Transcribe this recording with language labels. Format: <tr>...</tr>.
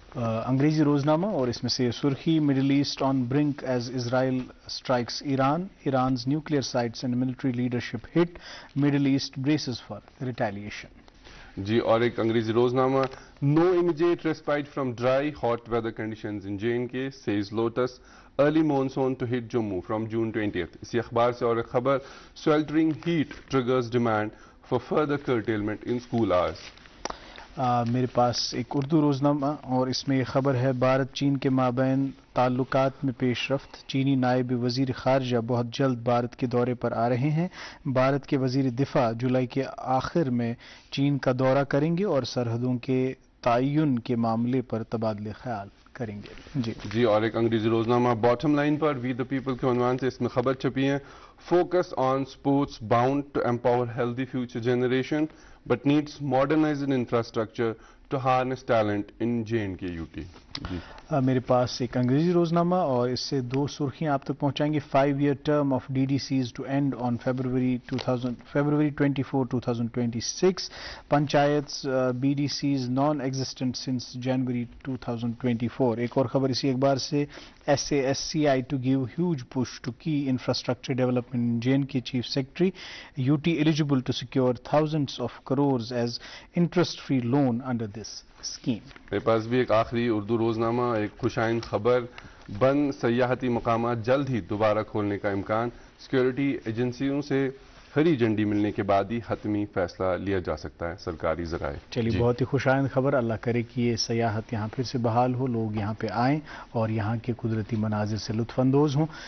<ur>انگریزی روزنامہ اور اس میں سے سرخی,</ur> <en>Middle east on brink as Israel strikes Iran, Iran's nuclear sites and military leadership hit, middle east braces for retaliation.</en> <ur>جی اور ایک انگریزی روزنامہ,</ur> <en>No immediate respite from dry hot weather conditions in JNK, says lotus, early monsoon to hit Jammu from June 20th.</en> <ur>اسی اخبار سے اور ایک خبر,</ur> <en>sweltering heat triggers demand for further curtailment in school hours.</en> <ur>میرے پاس ایک اردو روزنامہ اور اس میں یہ خبر ہے, بھارت چین کے مابین تعلقات میں پیش رفت, چینی نائب وزیر خارجہ بہت جلد بھارت کے دورے پر آ رہے ہیں. بھارت کے وزیر دفاع جولائی کے آخر میں چین کا دورہ کریں گے اور سرحدوں کے تعین کے معاملے پر تبادلہ خیال کریں گے. جی اور ایک انگریزی روزنامہ bottom line per we the people کے عنوان سے اس میں خبر چھپی ہے,</ur> <en>Focus on sports bound to empower healthy future generation but needs modernised infrastructure to harness talent in J&K UT?</en> <ur>میرے پاس ایک انگریزی روزنامہ اور اس سے دو سرخیاں آپ تک پہنچائیں گے.</ur> <en>5-year term of DDCs to end on February 24, 2026. Panchayats BDCs non-existent since January 2024.</en> <ur>ایک اور خبر اسی اخبار سے.</ur> <en>SASCI to give huge push to key infrastructure development in J&K Chief Secretary. UT eligible to secure thousands of crores as interest-free loan under this scheme.</en> <ur>میرے پاس بھی ایک آخری اردو روزنامہ, ایک خوشائند خبر. بند سیاحتی مقامات جلد ہی دوبارہ کھولنے کا امکان. سیکیورٹی ایجنسیوں سے ہری جھنڈی ملنے کے بعد ہی حتمی فیصلہ لیا جا سکتا ہے سرکاری ذرائع. چلیے بہت ہی خوشائند خبر. اللہ کرے کہ یہ سیاحت یہاں پھر سے بحال ہو, لوگ یہاں پہ آئیں اور یہاں کے قدرتی مناظر سے لطف اندوز ہوں.</ur>